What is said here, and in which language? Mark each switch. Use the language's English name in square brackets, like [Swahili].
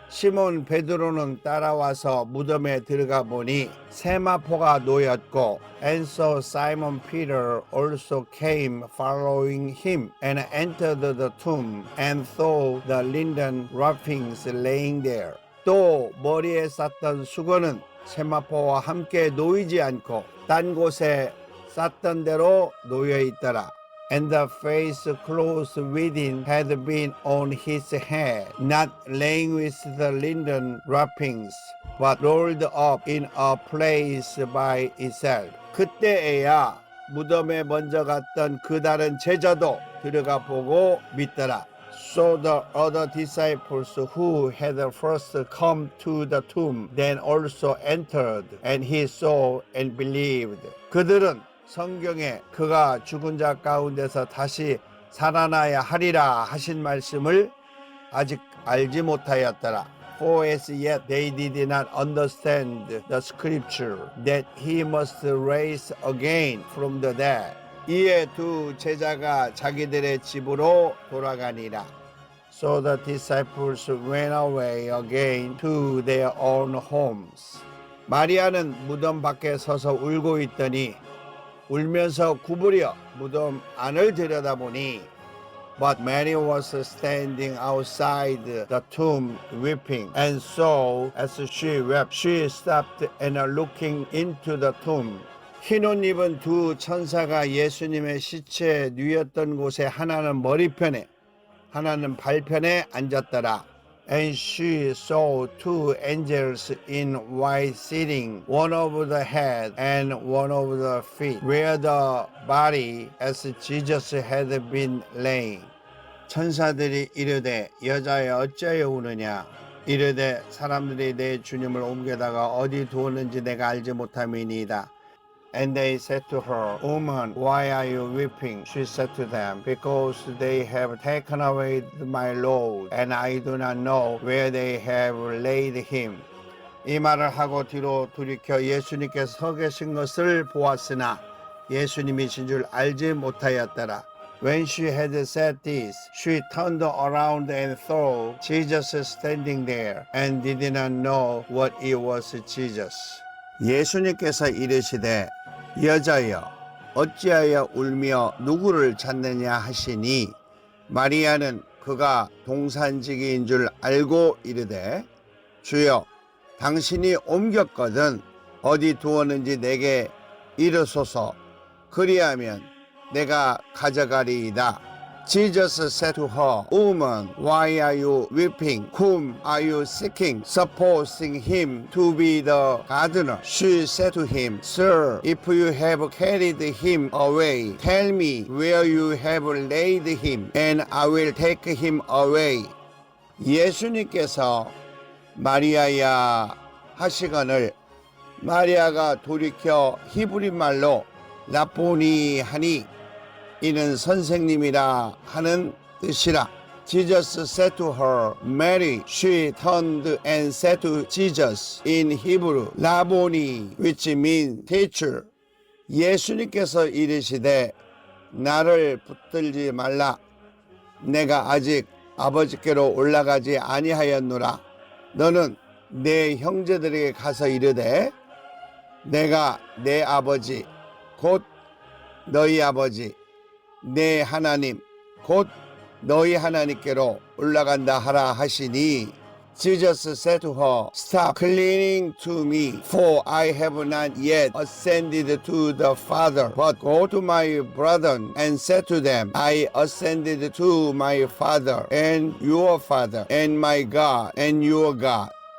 [Korean] 시몬 베드로는 따라와서 무덤에 들어가 보니 세마포가 놓였고 [English] And so Simon Peter also came following him and entered the tomb and saw the linen wrappings laying there. [Korean] 또 머리에 쌌던 수건은 세마포와 함께 놓이지 않고 딴 곳에 쌌던 대로 놓여 있더라. [English] And the face clothes within had been on his head, not laying with the linen wrappings, but rolled up in a place by itself. [Korean] 그때에야 무덤에 먼저 갔던 그 다른 제자도 들어가 보고 믿더라. [English] So the other disciples who had first come to the tomb then also entered, and he saw and believed. [Korean] 그들은 성경에 그가 죽은 자 가운데서 다시 살아나야 하리라 하신 말씀을 아직 알지 못하였더라. [English] For as yet they did not understand the scripture that he must rise again from the dead. [Korean] 이에 두 제자가 자기들의 집으로 돌아가니라. [English] So the disciples went away again to their own homes. [Korean] 마리아는 무덤 밖에 서서 울고 있더니 울면서 구부려 무덤 안을 들여다보니 [English] But Mary was standing outside the tomb weeping. And so as she wept, she stopped and looking into the tomb. [Korean] 흰 옷 입은 두 천사가 예수님의 시체 누였던 곳에 하나는 머리편에 하나는 발편에 앉았더라. [English] And she saw two angels in white sitting, one over the head and one over the feet, where the body as Jesus had been laying. [Korean] 천사들이 이르되 여자여 어찌하여 우느냐? 이르되 사람들이 내 주님을 옮겨다가 어디 두었는지 내가 알지 못함이니이다. [English] And they said to her, Woman, why are you weeping? She said to them, Because they have taken away my Lord, and I do not know where they have laid him. [Korean] 이 말을 하고 뒤로 돌이켜 예수님께서 서 계신 것을 보았으나 예수님이신 줄 알지 못하였더라. [English] When she had said this, she turned around and saw Jesus standing there, and did not know what it was Jesus. [Korean] 예수님께서 이르시되 여자여 어찌하여 울며 누구를 찾느냐 하시니 마리아는 그가 동산지기인 줄 알고 이르되 주여 당신이 옮겼거든 어디 두었는지 내게 이르소서. 그리하면 내가 가져가리이다. [English] Jesus said to her, Woman, why are you weeping? Whom are you seeking? Supposing him to be the gardener. She said to him, Sir, if you have carried him away, tell me where you have laid him, and I will take him away. [Korean] 예수님께서 마리아야 하시거늘 마리아가 돌이켜 히브리 말로 라보니 하니 이는 선생님이라 하는 뜻이라. [English] Jesus said to her, Mary. She turned and said to Jesus in Hebrew, Rabboni, which means teacher. [Korean] 예수님께서 이르시되 나를 붙들지 말라. 내가 아직 아버지께로 올라가지 아니하였노라. 너는 내 형제들에게 가서 이르되 내가 내 아버지 곧 너희 아버지 내 하나님 곧 너희 하나님께로 올라간다 하라 하시니. [English] Jesus said to her, Stop clinging to me, for I have not yet ascended to the Father, but go to my brethren and say to them, I ascended to my Father and your Father, and my God and your God.